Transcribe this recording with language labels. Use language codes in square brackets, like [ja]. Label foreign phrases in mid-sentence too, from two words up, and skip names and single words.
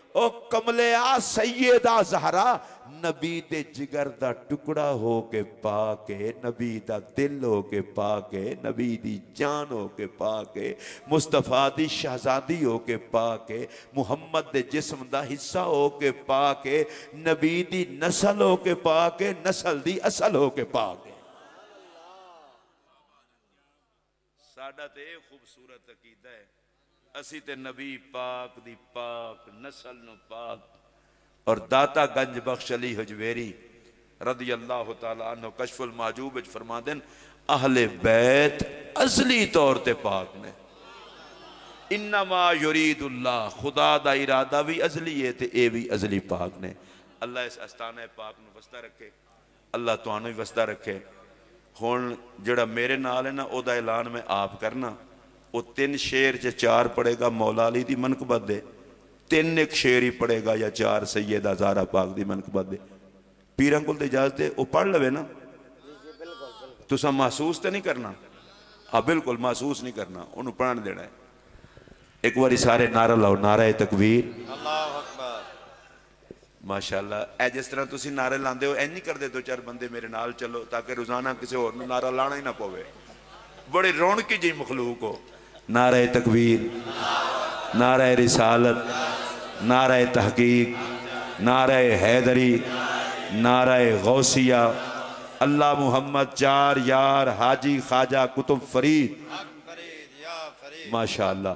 [pa] او کملیا سیدہ زہرا نبی دے جگر دا ٹکڑا ہو کے پا کے، نبی دا دل ہو کے پا کے، نبی دی جان ہو کے پا کے، مصطفیٰ دی شہزادی ہو کے پا کے، محمد دے جسم دا حصہ ہو کے پا کے، نبی دی نسل ہو کے پا کے، نسل دی اصل ہو کے پا کے. ساڈا تے خوبصورت عقیدہ ہے، اسی تے نبی پاک دی پاک نسل نو پاک. اور داتا گنج بخش علی ہجویری [ar] رضي الله تعالى عنه [pa] کشف المحجوب وچ فرماندے اہل بیت اصلی طور تے پاک نے. [ar] إنما يريد الله, [pa] خدا دا ارادہ بھی ازلی ہے تے اے بھی ازلی پاک نے. اللہ اس آستانہ پاک نوں وسدا رکھے، اللہ تہانوں بھی وسدا رکھے. ہن جہڑا میرے نال ہے نا، اوہدا اعلان میں آپ کرنا. وہ 3 شعر چ 4 پڑھے گا مولا علی دی منقبت دے، 3 اک شعر ہی پڑھے گا یا 4 سیدہ زہرا پاک دی منقبت دے. پیراں کول تے اجازت ہے، وہ پڑھ لوے نا. تساں محسوس تو نہیں کرنا? ہاں بالکل محسوس نہیں کرنا، انہوں نے پڑھن دینا ہے. اک باری سارے نعرہ لاؤ، نعرہ تکبیر, [ar] الله أكبر. माशाअल्लाह। [pa] اے جس طرح تسی نعرے لاندے ہو، انج نہیں کرتے 2-4 بندے میرے نال چلو، تاکہ روزانہ کسی ہور نوں نعرہ لانا ہی نا پوے. بڑے رونقی جی مخلوق ہو. نعرہ تکبیر، نعرہ رسالت، نعرہ تحقیق، نعرہ حیدری، نعرہ غوثیہ، اللہ محمد 4 یار حاجی خواجہ قطب فرید، ماشاءاللہ.